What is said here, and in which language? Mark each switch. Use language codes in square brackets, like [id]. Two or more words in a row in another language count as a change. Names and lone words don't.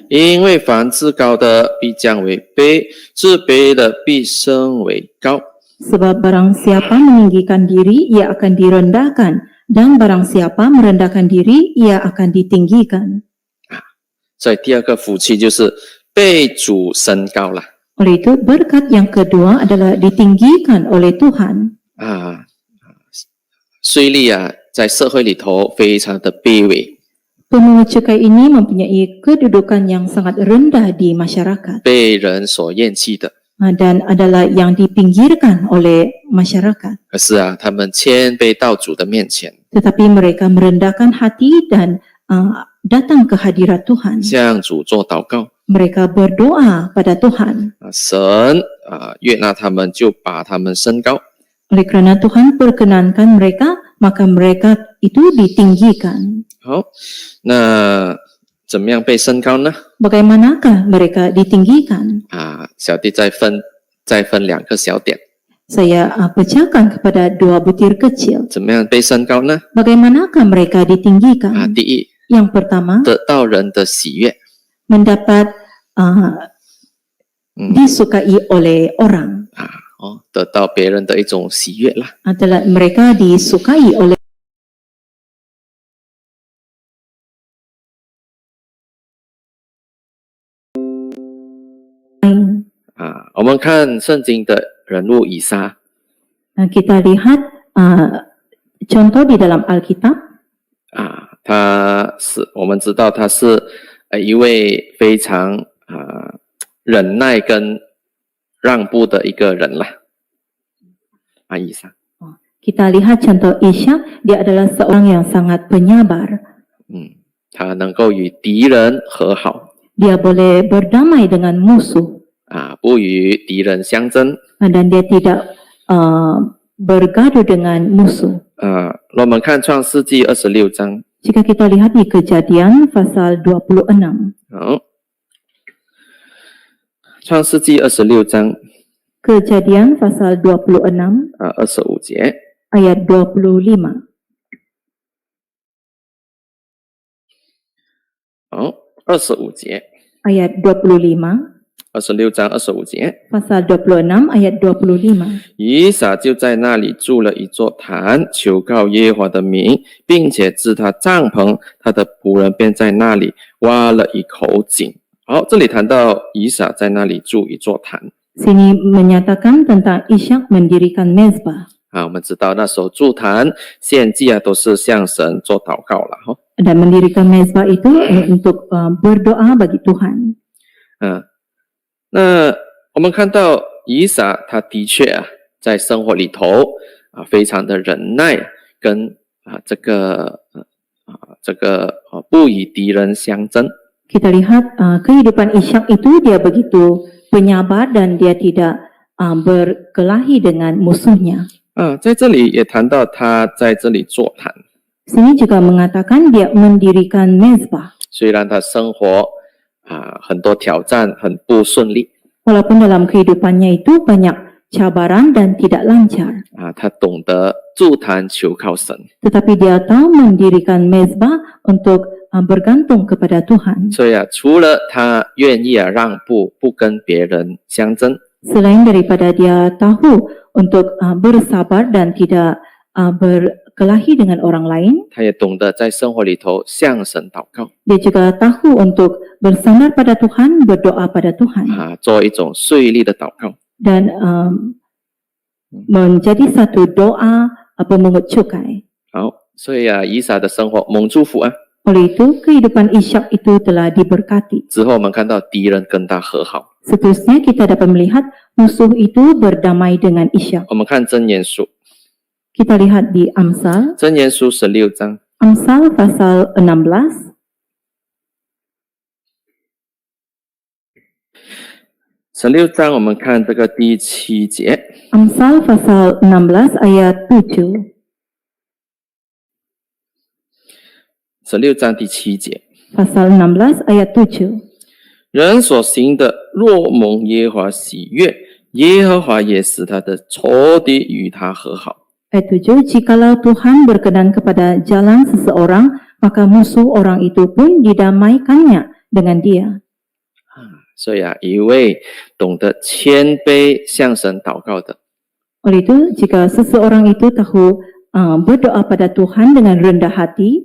[zh] 因为凡自高的必降为卑，自卑的必升为高。 [ms] sebab barang siapa meninggikan diri, ia akan direndahkan, dan barang siapa merendahkan diri, ia akan ditinggikan. [zh] 所以第二个福气就是被主升高了 [ms] Oleh itu, berkat yang kedua adalah ditinggikan oleh Tuhan. [zh] 啊。税吏啊，在社会里头非常的卑微， [ms] Pemungut cukai ini mempunyai kedudukan yang sangat rendah di masyarakat [zh] 被人所厌弃的。 [ms] dan adalah yang dipinggirkan oleh masyarakat. [zh] 可是啊，他们谦卑到主的面前， [ms] Tetapi mereka merendahkan hati dan datang ke hadirat Tuhan. [zh] 向主做祷告 [ms] Mereka berdoa pada Tuhan. [zh] 啊，神悦纳他们，就把他们升高。 [ms] Oleh kerana Tuhan perkenankan mereka, maka mereka itu ditinggikan. [zh] 好，那怎么样被升高呢？ [ms] Bagaimanakah mereka ditinggikan? [zh] 啊，小弟再分2个小点， [ms] Saya pecahkan kepada 2 butir kecil. [zh] 怎么样被升高呢？ [ms] Bagaimana mereka [zh] 啊， [ms] ditinggikan? [zh] 第一， [ms] Yang pertama, [zh] 得到人的喜悦， [ms] mendapat disukai oleh orang. [zh] 得到别人的一种喜悦啦。 [ms] Adalah mereka disukai oleh lain. [zh] 我们看圣经的人物以撒 [ms] Kita lihat contoh di dalam Alkitab. [zh] 我们知道他是一位非常忍耐跟让步的一个人啦。以撒， [ms] Kita lihat contoh Ishak, dia adalah seorang yang sangat penyabar. [zh] 他能够与敌人和好 [ms] Dia boleh berdamai dengan musuh [zh] 不与敌人相争。 [ms] dan dia tidak bergaduh dengan musuh. [zh] 我们看创世纪26章， [ms] Jika kita lihat di Kejadian pasal 26. [zh] 创世纪26章 [ms] Kejadian pasal 26 [zh] 25 节， [ms] ayat 25. [zh] 25节， [ms] Ayat 25, [zh] 26章25节， [ms] pasal 26 ayat 25. [zh] 以撒就在那里筑了一座坛，求告耶和华的名，并且支他帐篷，他的仆人便在那里挖了一口井。好，这里谈到以撒在那里筑一座坛。 [ms] Sini menyatakan tentang Ishak mendirikan mezbah. [zh] 我们知道那时候筑坛献祭都是向神做祷告了。 [ms] Dan mendirikan mezbah itu untuk berdoa bagi Tuhan. [zh] 那我们看到以撒他的确在生活里头非常的忍耐，跟这个不与敌人相争。 [ms] Kita lihat kehidupan Ishak itu dia begitu penyabar dan dia tidak berkelahi dengan musuhnya. [zh] 在这里也谈到他在这里座坛， [ms] Sini juga mengatakan dia mendirikan mezbah. [zh] 虽然他生活很多挑战，很不顺利 [ms] Walaupun dalam kehidupannya itu banyak cabaran dan tidak lancar. [zh] 他懂得筑坛求靠神， [ms] Tetapi dia tahu mendirikan mezbah untuk bergantung kepada Tuhan. [zh] 所以除了他愿意让步，不跟别人相争， [ms] Selain daripada dia tahu untuk bersabar dan tidak berkelahi dengan orang lain, [zh] 他也懂得在生活里头向神祷告 [ms] dia juga tahu untuk bersandar pada Tuhan, berdoa pada Tuhan, [zh] 做一种税吏的祷告。 [ms] dan menjadi satu doa pemungut cukai. [zh] 好，所以以撒的生活蒙祝福 [ms] Oleh itu, kehidupan Ishak itu telah diberkati. [zh] 之后我们看到敌人跟他和好。 [ms] Seterusnya kita dapat melihat musuh itu berdamai dengan Ishak. [zh] 我们看箴言书， [ms] Kita lihat di Amsal, [zh] 箴言书16章， [ms] Amsal pasal 16, [zh] 16 章我们看这个第7节， [ms] Amsal pasal 16 ayat 7. [zh] 16 章第7节， [ms] Pasal 16 ayat 7. [zh] 人所行的若蒙耶和华喜悦，耶和华也使他的仇敌与他和好。 [ms] Ayat 7, jikalau Tuhan berkenan kepada jalan seseorang, maka musuh orang itu pun didamaikannya dengan dia. [zh] 所以一位懂得谦卑向神祷告的， [ms] Oleh itu, jika seseorang itu tahu berdoa pada Tuhan dengan rendah hati,